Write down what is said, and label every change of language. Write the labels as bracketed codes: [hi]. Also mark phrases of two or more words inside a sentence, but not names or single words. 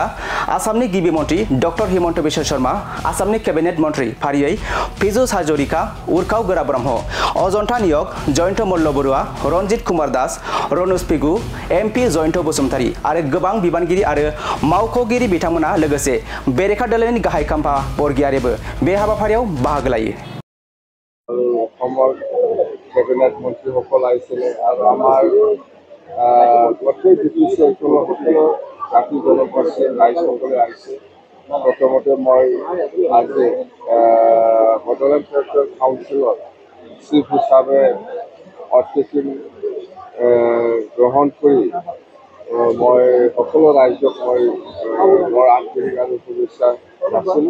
[brx] आसामनि गिबि मन्त्रि डक्टर हिमन्त बिश्व शर्मा, आसामनि केबिनेट मन्त्रि फारियै पीयूष हाजरिका, उर्खाव गोरा ब्रह्म, अजन्ता नियोग, जयन्त मल्ल बरुवा, रन्जित कुमार दास, रनुज पेगु, MP जयन्त बसुमतारी आरो गोबां बिबानगिरि आरो मावख'गिरि बिथांमोना लोगोसे बेरेखा दोलोनि गाहाय खाम्फा बरगयारिबो बे हाबाफारियाव बाहागो लायो। [as] কেবিনেট মন্ত্ৰী সকল আহিছিলে আৰু আমাৰ গোটেই বিটিচি অঞ্চলৰ সকলো জাতি জনগোষ্ঠীৰ ৰাইজসকলে আহিছে। প্ৰথমতে মই আজি বডোলেণ্ড টেৰিটৰিয়েল কাউন্সিলৰ চিফ হিচাপে অতিথি গ্ৰহণ কৰি মই সকলো ৰাইজক মই মোৰ আন্তৰিক আৰু শুভেচ্ছা জনাইছিলোঁ।